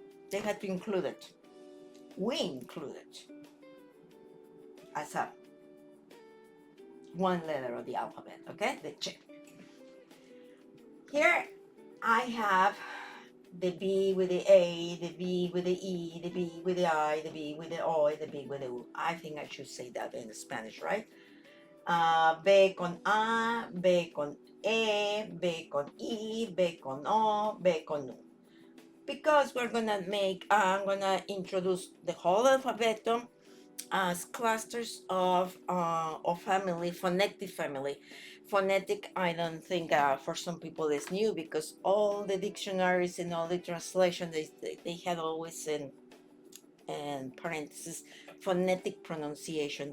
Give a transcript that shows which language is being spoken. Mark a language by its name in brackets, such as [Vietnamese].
[English] They had to include it. We include it as a one letter of the alphabet, okay? The Ch. Here I have the B with the A, the B with the E, the B with the I, the B with the O, the B with the U. I think I should say that in Spanish, right? [Spanish] B con A, B con E, B con I, B con O, B con U. [English] Because we're gonna I'm gonna introduce the whole alphabet as clusters of family, phonetic family. Phonetic, I don't think for some people is new because all the dictionaries and all the translation they had always in parentheses phonetic pronunciation.